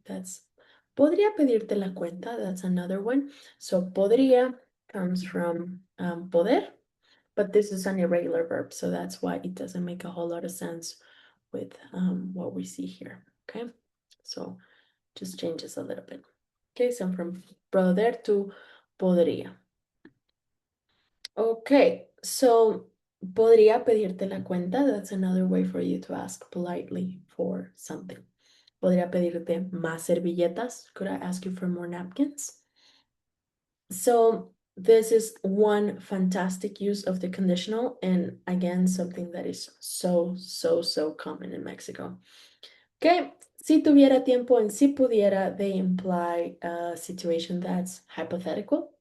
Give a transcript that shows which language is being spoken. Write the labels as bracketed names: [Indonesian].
[English] That's [Spanish] podría pedirte la cuenta. [English] That's another one. So podría comes from poder, but this is an irregular verb, so that's why it doesn't make a whole lot of sense with what we see here. Okay, so just changes a little bit. Okay, so from poder to podría. Okay, so [Spanish] podría pedirte la cuenta. [English] That's another way for you to ask politely for something. [Spanish] Podría pedirte más servilletas. [English] Could I ask you for more napkins? So this is one fantastic use of the conditional, and again, something that is so common in Mexico. Okay, [Spanish] si tuviera tiempo [English] and [Spanish] si pudiera, [English] they imply a situation that's hypothetical.